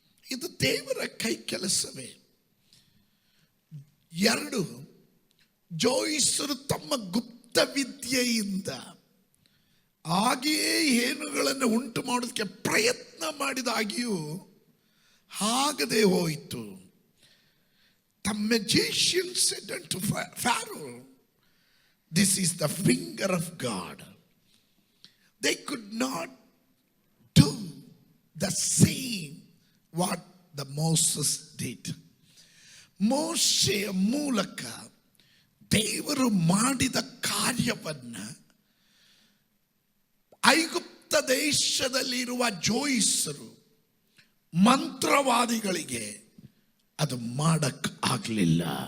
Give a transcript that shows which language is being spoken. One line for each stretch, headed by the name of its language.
Kannada: ಇದು ದೇವರ ಕೈ ಕೆಲಸವೇ. 2, ಜೋಯಿಸರು ತಮ್ಮ ಗುಪ್ತ ವಿದ್ಯೆಯಿಂದ ಹಾಗೆಯೇ ಏನುಗಳನ್ನು ಉಂಟು ಮಾಡೋದಕ್ಕೆ ಪ್ರಯತ್ನ ಮಾಡಿದಾಗಿಯೂ ಆಗದೆ ಹೋಯಿತು.
English: The magician said unto Pharaoh, this is the finger of God. They could not do the same what the Moses did.
Kannada: ಮೋಶೆಯ ಮೂಲಕ ದೇವರು ಮಾಡಿದ ಕಾರ್ಯವನ್ನು ಐಗುಪ್ತ ದೇಶದಲ್ಲಿರುವ ಜೋಯಿಸರು ಮಂತ್ರವಾದಿಗಳಿಗೆ ಅದು ಮಾಡಕ್ ಆಗಲಿಲ್ಲ.